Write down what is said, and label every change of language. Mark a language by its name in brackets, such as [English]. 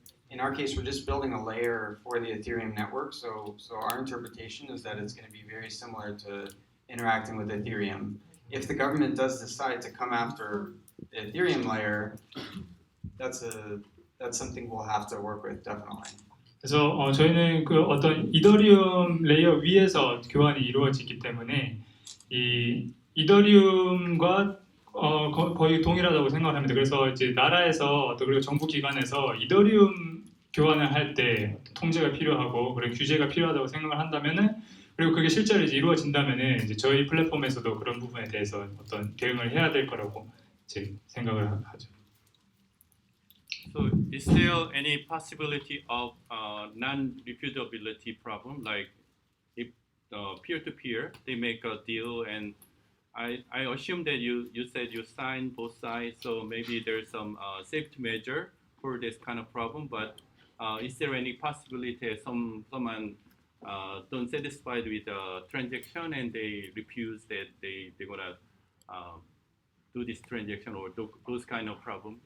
[English] In our case, we're just building a layer for the Ethereum network, so our interpretation is that it's going to be very similar to interacting with Ethereum. If the government does decide to come after the Ethereum layer, that's something we'll have to work with definitely. [Korean] 그래서 저희는 그 어떤 이더리움 레이어 위에서 교환이 이루어지기 때문에 이 이더리움과 거의 동일하다고 생각을 합니다. 그래서 이제 나라에서 또 그리고 정부 기관에서 이더리움 교환을 할 때 통제가 필요하고 그리고 규제가 필요하다고 생각을 한다면은 그리고 그게 실제로 이제 이루어진다면은 이제 저희 플랫폼에서도 그런 부분에 대해서 어떤 대응을 해야 될 거라고 이제 생각을 하죠. [English] So is there any possibility of non-refutability problem, like if peer-to-peer they make a deal, and I assume that you said you signed both sides, so maybe there's some safety measure for this kind of problem, but is there any possibility someone don't satisfied with the transaction and they refuse that they're gonna do this transaction or those kind of problem?